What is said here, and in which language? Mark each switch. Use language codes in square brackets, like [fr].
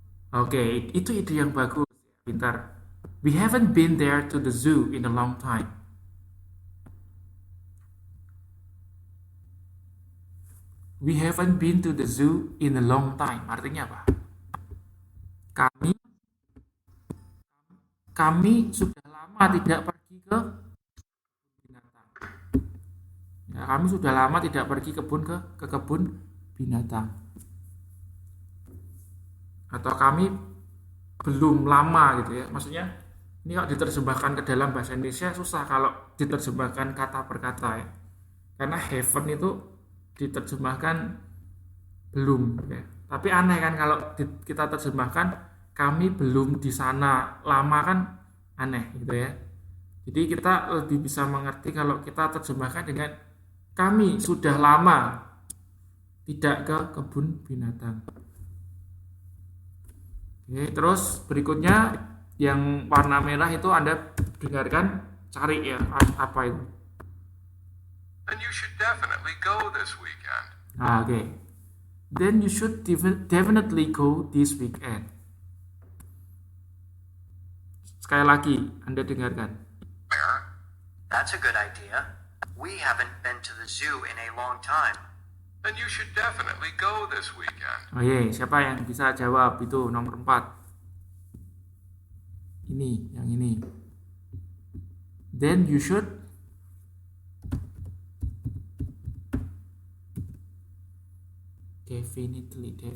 [id] Oke, itu ide yang bagus. Pintar. [en] We haven't been there to the zoo in a long time. We haven't been to the zoo in a long time. [id] Artinya apa? Kami sudah lama tidak pergi ke binatang. Ya, kami sudah lama tidak pergi ke kebun binatang. Atau kami belum lama gitu ya. Maksudnya ini kalau diterjemahkan ke dalam bahasa Indonesia susah kalau diterjemahkan kata per kata ya. Karena haven't itu diterjemahkan belum ya. Tapi aneh kan kalau kita terjemahkan kami belum di sana, lama kan aneh gitu ya. Jadi kita lebih bisa mengerti kalau kita terjemahkan dengan kami sudah lama tidak ke kebun binatang. Oke, terus berikutnya yang warna merah itu Anda dengarkan, cari ya apa itu. [en] Then you should definitely go this weekend. [id] Oke. [en] Then you should definitely go this weekend. [id] Sekali lagi, Anda dengarkan. [en] Bear, That's a good idea. We haven't been to the zoo in a long time. then you should definitely go this weekend. [id] Oh iya, siapa yang bisa jawab itu nomor 4? Ini, yang ini. [en] Then you should definitely.